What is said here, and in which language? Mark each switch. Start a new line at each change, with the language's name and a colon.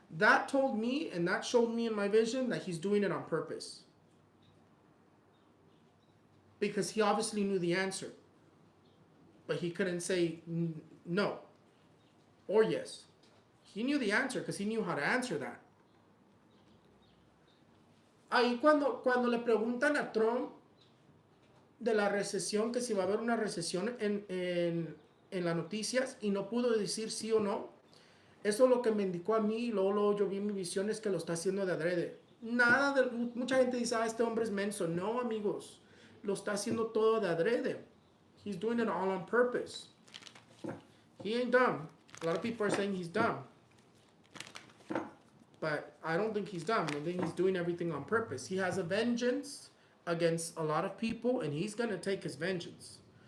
English: That told me, and that showed me in my vision, that he's doing it on purpose. Because he obviously knew the answer. But he couldn't say no or yes. He knew the answer because he knew how to answer that.
Spanish: Ahí cuando le preguntan a Trump de la recesión, que si va a haber una recesión en las noticias y no pudo decir sí o no, eso lo que me indicó a mí, luego yo vi en mi visión es que lo está haciendo de adrede. Mucha gente dice, este hombre es menso. No, amigos, lo está haciendo todo de adrede.
English: He's doing it all on purpose. He ain't dumb. A lot of people are saying he's dumb. But I don't think he's dumb. I think he's doing everything on purpose. He has a vengeance against a lot of people, and he's going to take his vengeance.